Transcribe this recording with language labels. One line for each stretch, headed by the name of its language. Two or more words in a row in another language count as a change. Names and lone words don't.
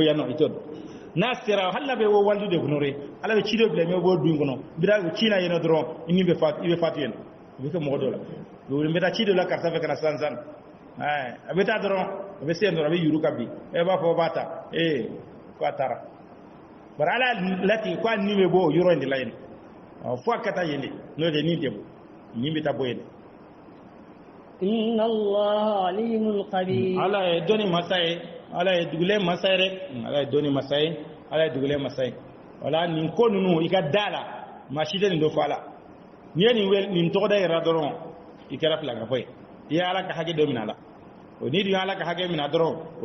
Bambara: yan nɔ i t'o dɔn n'a sera hali n'a bɛ bɔ walidu de kɔnɔ dɛ ala bɛ ci dɔ bila i bɛ bɔ du in kɔnɔ bira ci na yen nɔ dɔrɔn i ni bɛ fatu yen nɔ i bɛ kɛ mɔgɔ dɔ la n bɛ taa ci dɔ la karisa fɛ ka na sisan a bɛ taa dɔrɔn a bɛ se yen dɔrɔn a bɛ yuru ka bin e b'a fɔ b'a ta ko a taara bari ala latigɛ ko a ni bɛ bɔ o yɔrɔ in de la yen fo a ka taa yen de n'o de ni tɛ bɔ ni bɛ taa bɔ yen de.
Arabic: إن الله عليم خبير.
Bambara: Ala ye dɔnni masa ye ala ye dugulen masa ye dɛ ala ye dɔnni masa ye ala ye dugulen masa ye wala nin ko ninnu i ka da la maa si tɛ nin dɔ fɔ a la n'i ye nin tɔgɔ da yɛrɛ dɔrɔn i kɛra filankafo ye i ye ala ka hakɛ dɔ minɛ a la n'i dun ye ala ka hakɛ minɛ dɔrɔn o